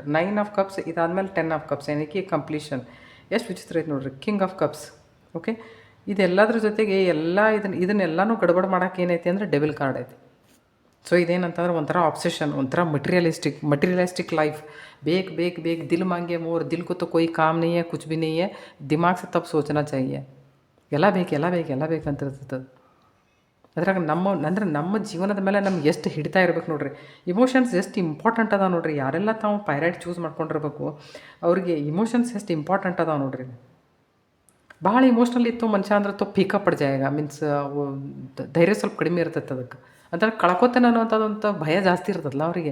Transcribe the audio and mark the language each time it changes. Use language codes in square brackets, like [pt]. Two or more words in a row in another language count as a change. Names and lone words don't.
[kn] 9 ಆಫ್ ಕಪ್ಸ್ ಇದಾದ್ಮೇಲೆ 10 ಆಫ್ ಕಪ್ಸ್ ಏನಕ್ಕೆ ಕಂಪ್ಲೀಷನ್. ಎಷ್ಟು ವಿಚಿತ್ರ ಐತೆ ನೋಡ್ರಿ. ಕಿಂಗ್ ಆಫ್ ಕಪ್ಸ್. ಓಕೆ. ಇದೆಲ್ಲದ್ರ ಜೊತೆಗೆ ಇದನ್ನೆಲ್ಲನೂ ಗಡಬಡ ಮಾಡೋಕೆ ಏನೈತಿ ಅಂದರೆ [en] devil card [kn] ಐತಿ. ಸೊ ಇದೇನಂತಂದ್ರೆ ಒಂಥರ ಆಬ್ಸೆಷನ್, ಒಂಥರ [en] materialistic life. [hi] ಬೇಕು दिल मांगे मोर, दिल को तो कोई काम नहीं है, कुछ भी नहीं है, दिमाग से तब सोचना चाहिए. [kn] ಎಲ್ಲ ಬೇಕಂತಿರ್ತದೆ. ಅದ್ರಾಗ ನಮ್ಮ ಜೀವನದ ಮೇಲೆ ನಮ್ಗೆ ಎಷ್ಟು ಹಿಡಿತಾ ಇರ್ಬೇಕು ನೋಡ್ರಿ. ಇಮೋಷನ್ಸ್ ಎಷ್ಟು ಇಂಪಾರ್ಟೆಂಟ್ ಅದಾವೆ ನೋಡ್ರಿ. ಯಾರೆಲ್ಲ ತಾವು [en] pyrite choose [kn] ಮಾಡ್ಕೊಂಡಿರ್ಬೇಕು ಅವ್ರಿಗೆ ಇಮೋಷನ್ಸ್ ಎಷ್ಟು ಇಂಪಾರ್ಟೆಂಟ್ ಅದಾವೆ ನೋಡ್ರಿ. ಭಾಳ ಇಮೋಷ್ನಲ್ ಇತ್ತು ಮನುಷ್ಯ ಅಂದ್ರೆ ಪೀಕಪ್ [hi] पड़ जायेगा [kn] ಮೀನ್ಸ್ ಧೈರ್ಯ ಸ್ವಲ್ಪ ಕಡಿಮೆ ಇರ್ತೈತೆ ಅದಕ್ಕೆ ಅಂದ್ರೆ ಕಳ್ಕೊತೇನೆ ಅನ್ನೋಂಥದ್ದಂಥ ಭಯ ಜಾಸ್ತಿ ಇರ್ತದಲ್ಲ ಅವರಿಗೆ.